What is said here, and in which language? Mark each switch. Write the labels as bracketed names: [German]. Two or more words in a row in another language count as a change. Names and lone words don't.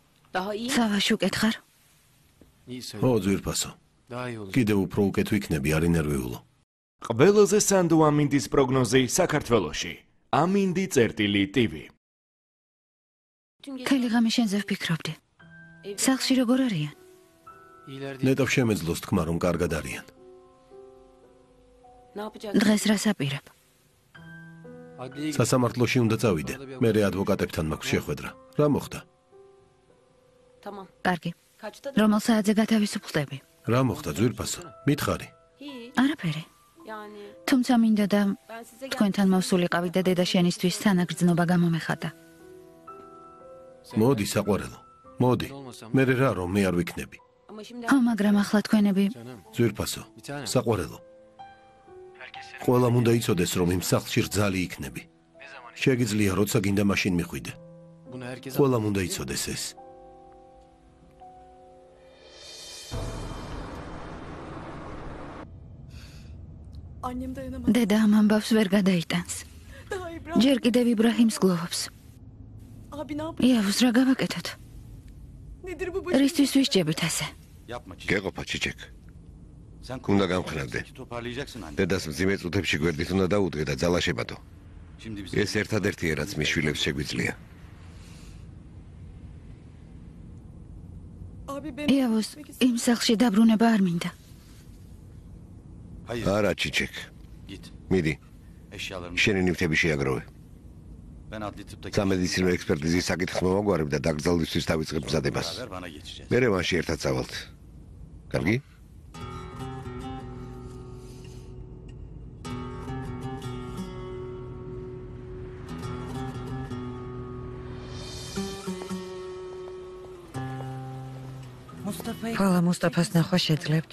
[Turkish] Daha iyi. [Georgian] სავაში უკითხარ? ო ძვირფასო. კიდევ უფრო უკეთ ვიქნები, არ ინერვიულო. ყველაზე სანდო ამინდის პროგნოზი საქართველოში. Amindi.tv. ქალი ღამე შენზე ვფიქრობდი. სახლში როგორ არიან? ნეტავ შემეძლოს თქმა, რომ კარგად არიან. [Turkish] Ne yapacak? [Georgian] დღეს რას აპირებ? სასამართლოში უნდა წავიდე. მე ადვოკატებთან მაქვს შეხვედრა. რა მოხდა? [Turkish] Tamam. [Georgian] კარგი. [Turkish] Kaçta? [Georgian] რომელ საათზე გათავისუფლდები? რა მოხდა ძვირფასო? მითხარი. [Turkish] Hiç. [Georgian] არაფერი. [Turkish] Yani [Georgian] თუმცა მინდა და [Turkish] ben size [Georgian] თქვენთან მოვსულიყავი და დედა შენისთვის თანაგრძნობა გამომეხადა. მოდი საყვარელო. მოდი. მე რა რომ მე არ ვიქნები. [Turkish] ama şimdi [Georgian] ხო, მაგრამ ახლა თქვენები ძვირფასო. საყვარელო. ყველამ უნდა იცოდეს, რომ იმ სახლში რძალი იქნები. შეგიძლია, როცა გინდა მაშინ მიხვიდე. ყველამ უნდა იცოდეს ეს. დედა ამ ამბავს ვერ გადაიტანს. ჯერ კიდევ იბრაჰიმს გლოვობს. იავს რა გავაკეთოთ? რისთვის ვისჯებით ასე? [Turkish] Yapma çiçek. [Georgian] გეყოფა ჩიჩეკ. [Turkish] Sen [Georgian] უნდა გამხნევდე. [Turkish] toparlayacaksın anne. [Georgian] დედას მძიმე წუთებში გვერდით უნდა დაუდგე და ძალა შებადო. [Turkish] Şimdi biz [Georgian] ეს ერთადერთია, რაც მის შვილებს შეგვიძლია. იავოს იმ სახლში დაბრუნება არ მინდა. [Turkish] hayır [Georgian] არა ჩიჩეკ. [Turkish] git. [Georgian] მიდი, [Turkish] Eşyalarımı [Georgian] შენი ნივთები შეაგროვე. [Turkish] ben adli tıptaki [Georgian] სამედიცინო ექსპერტიზის საკითხს მოვაგვარებ და დაკრძალვისთვის დავიწყებ მზადებას. [Turkish] beraber bana geçeceğiz. [Georgian] მე მაშინ ერთად წავალთ. კარგი? ხოლო მუსტაფას ნახვა შეძლებთ?